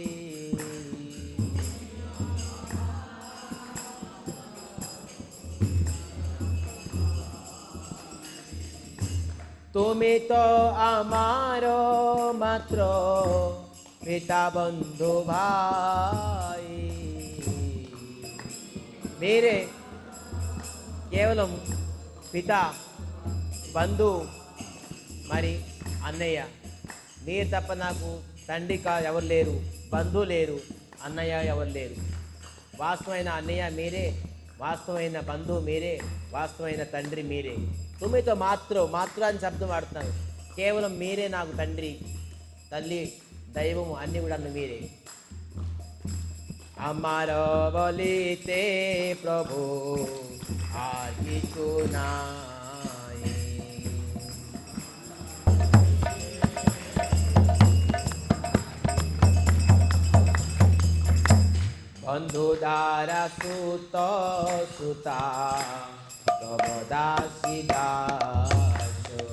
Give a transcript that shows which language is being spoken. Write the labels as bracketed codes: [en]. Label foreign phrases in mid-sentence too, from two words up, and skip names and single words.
[bn] তুমি তো আমার মাত্র পিতা বন্ধু ভাই। [te] మీరే కేవలం పిత, బంధు, మరి అన్నయ్య. మీరు తప్ప నాకు తండ్రి ఎవరు లేరు, బంధువు లేరు, అన్నయ్య ఎవరు లేరు. వాస్తవమైన అన్నయ్య మీరే, వాస్తవమైన బంధువు మీరే, వాస్తవమైన తండ్రి మీరే. [bn] তুমি তো মাত্র [te] అని శబ్దం వాడుతున్నాను. కేవలం మీరే నాకు తండ్రి, తల్లి, దైవము అన్నీ కూడా మీరే. [bn] আমার বলিতে প্রভু আর কিছু নাই। বন্ধু দ্বারা সুত সুতা তব দাসী দাস,